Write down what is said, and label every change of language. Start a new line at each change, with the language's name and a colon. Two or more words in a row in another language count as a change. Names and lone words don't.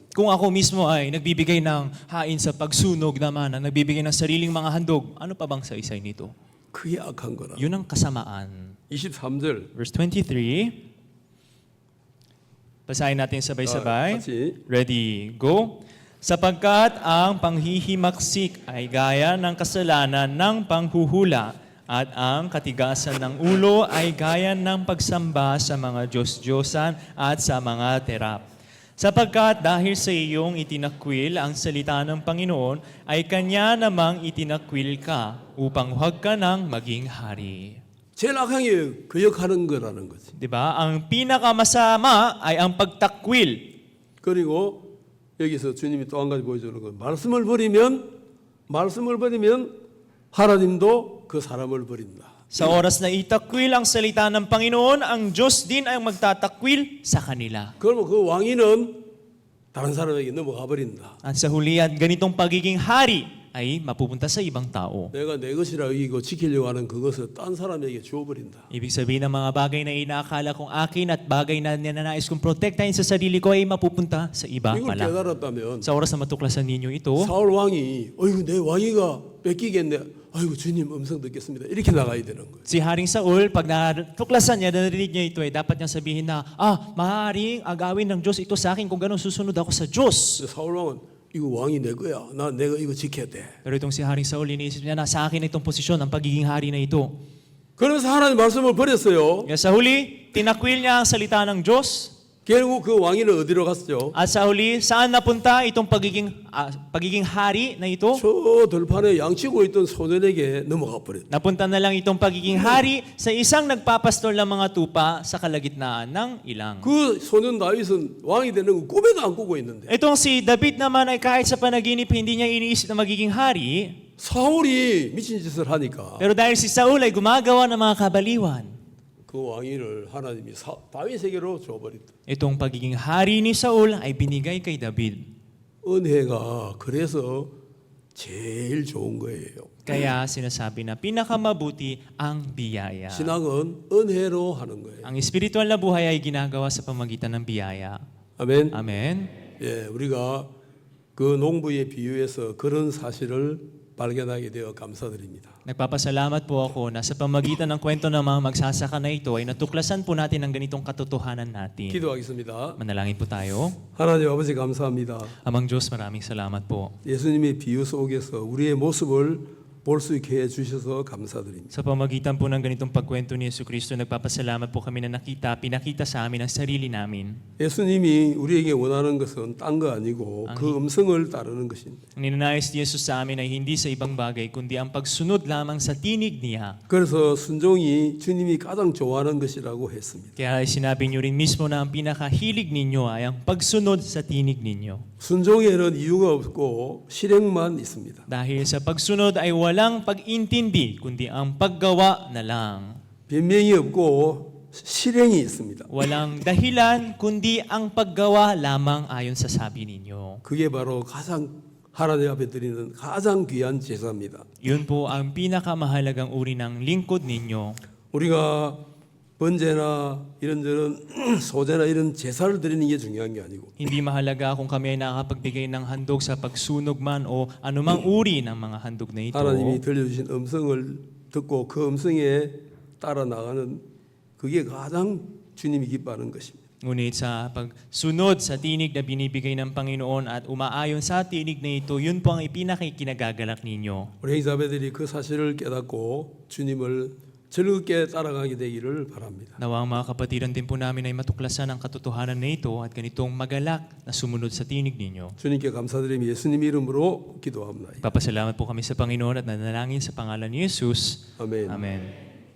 Filipino: kung ako mismo ay nagbibigay ng hain sa pagsunog naman, nagbibigay ng sariling mga handog, ano pa bang saysay nito?
Korean: 그게 악한 거라.
Filipino: Yun ang kasamaan.
Korean: 23절.
English: Verse 23.
Filipino: Basahin natin sabay-sabay.
Korean: 같이.
English: Ready, go.
Filipino: Sapagkat ang panghihimaksik ay gaya ng kasalanan ng panghuhula at ang katigasan ng ulo ay gaya ng pagsamba sa mga Diyos-Diyosan at sa mga terap. Sapagkat dahil sa iyong itinakwil ang salita ng Panginoon, ay Kanya namang itinakwil ka upang huwag ka nang maging hari.
Korean: 제일 악한 게 거역하는 거라는 거지.
Filipino: Diba? Ang pinakamasama ay ang pagtakwil.
Korean: 그리고 여기서 주님이 또 한 가지 보여주는 건 말씀을 버리면 하나님도 그 사람을 버린다.
Filipino: Sa oras na itakwil ang salita ng Panginoon, ang Diyos din ay magtatakwil sa kanila.
Korean: 그러면 그 왕위는 다른 사람에게 넘어가 버린다.
Filipino: At sa hulihan, ganitong pagiging hari ay mapupunta sa ibang tao.
Korean: 내가 내 것이라 여기고 지키려고 하는 그것을 딴 사람에게 주어버린다.
Filipino: Ibig sabihin ng mga bagay na inaakala kong akin at bagay na ninanais kong protektahin sa sarili ko ay mapupunta sa iba
Korean: 이걸
Filipino: pala.
Korean: 깨달았다면
Filipino: Sa oras na matuklasan ninyo ito,
Korean: 사울 왕이 어이구 내 왕위가 뺏기겠네. 아이고 주님 음성 듣겠습니다. 이렇게 나가야 되는 거예요.
Filipino: si Haring Saul, pag natuklasan niya, narinig niya ito, ay dapat niya sabihin na, maaaring agawin ng Diyos ito sa akin kung gano'n susunod ako sa Diyos.
Korean: 근데 사울 왕은 이거 왕이 내 거야. 내가 이거 지켜야 돼.
Filipino: Pero itong si Haring Saul, iniisip niya na sa akin itong posisyon, ang pagiging hari na ito.
Korean: 그래서 하나님 말씀을 버렸어요.
Filipino: Kaya sa huli, tinakwil niya ang salita ng Diyos.
Korean: 결국 그 왕위는 어디로 갔죠?
Filipino: At sa huli, saan napunta itong pagiging hari na ito?
Korean: 저 들판에 양치고 있던 소년에게 넘어가 버렸다.
Filipino: Napunta na lang itong pagiging hari sa isang nagpapastol ng mga tupa sa kalagitnaan ng ilang.
Korean: 그 소년 다윗은 왕이 되는 거 꿈에도 안 꾸고 있는데
Filipino: Itong si David naman ay kahit sa panaginip hindi niya iniisip na magiging hari.
Korean: 사울이 미친 짓을 하니까
Filipino: Pero dahil si Saul ay gumagawa ng mga kabaliwan,
Korean: 그 왕위를 하나님이 다윗에게로 줘버렸다.
Filipino: itong pagiging hari ni Saul ay binigay kay David.
Korean: 은혜가 그래서 제일 좋은 거예요.
Filipino: Kaya sinasabi na pinakamabuti ang biyaya.
Korean: 신앙은 은혜로 하는 거예요.
Filipino: Ang espiritual na buhay ay ginagawa sa pamagitan ng biyaya.
Korean: 아멘.
Filipino: Amen.
Korean: 예, 우리가 그 농부의 비유에서 그런 사실을 발견하게 되어 감사드립니다.
Filipino: Nagpapasalamat po ako na sa pamagitan ng kwento ng mga magsasaka na ito ay natuklasan po natin ang ganitong katotohanan natin.
Korean: 기도하겠습니다.
Filipino: Manalangin po tayo.
Korean: 하나님 아버지 감사합니다.
Filipino: Amang Diyos, maraming salamat po.
Korean: 예수님의 비유 속에서 우리의 모습을 볼 수 있게 해주셔서 감사드립니다.
Filipino: Sa pamagitan po ng ganitong pagkwento ni Jesucristo, nagpapasalamat po kami na pinakita sa amin ang sarili namin.
Korean: 예수님이 우리에게 원하는 것은 딴 거 아니고 그 음성을 따르는 것입니다.
Filipino: Ang ninanais ni Jesus sa amin ay hindi sa ibang bagay, kundi ang pagsunod lamang sa tinig niya.
Korean: 그래서 순종이 주님이 가장 좋아하는 것이라고 했습니다.
Filipino: Kaya sinabi niyo rin mismo na ang pinakahilig ninyo ay ang pagsunod sa tinig ninyo.
Korean: 순종에는 이유가 없고 실행만 있습니다.
Filipino: Dahil sa pagsunod ay walang pag-intindi, kundi ang paggawa na lang.
Korean: 변명이 없고 실행이 있습니다.
Filipino: Walang dahilan, kundi ang paggawa lamang ayon sa sabi ninyo.
Korean: 그게 바로 가장 하나님 앞에 드리는 가장 귀한 제사입니다.
Filipino: Yun po ang pinakamahalagang uri ng lingkod ninyo.
Korean: 우리가 번제나 이런저런 소제나 이런 제사를 드리는 게 중요한 게 아니고
Filipino: Hindi mahalaga kung kami ay nakakapagbigay ng handog sa pagsunog man o anumang uri ng mga handog na ito.
Korean: 하나님이 들려주신 음성을 듣고 그 음성에 따라 나가는 그게 가장 주님이 기뻐하는 것입니다.
Filipino: Ngunit sa pagsunod sa tinig na binibigay ng Panginoon at umaayon sa tinig na ito, yun po ang ipinakikinagagalak ninyo.
Korean: 우리 행사배들이 그 사실을 깨닫고 주님을 즐겁게 따라가게 되기를 바랍니다.
Filipino: Nawa ang mga kapatiran din po namin ay matuklasan ang katotohanan na ito at ganitong magalak na sumunod sa tinig ninyo.
Korean: 주님께 감사드리며 예수님 이름으로 기도합니다.
Filipino: Papasalamat po kami sa Panginoon at nanalangin sa pangalan ni Jesus.
Korean: 아멘.
Filipino: Amen.